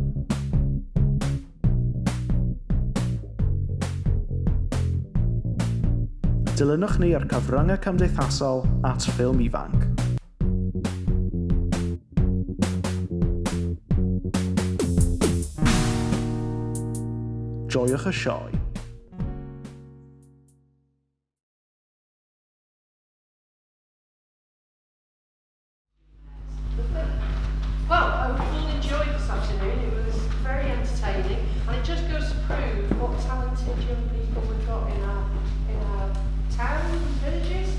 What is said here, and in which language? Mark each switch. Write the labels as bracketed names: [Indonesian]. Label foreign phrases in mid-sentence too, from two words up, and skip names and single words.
[Welsh] Dilynwch ni ar cyfryngau cymdeithasol at Ffilm Ifanc. Joiwch y sioe. [English] Well, I all enjoyed this afternoon. It was very entertaining, and it just goes to prove what talented young people we've got in our town and villages.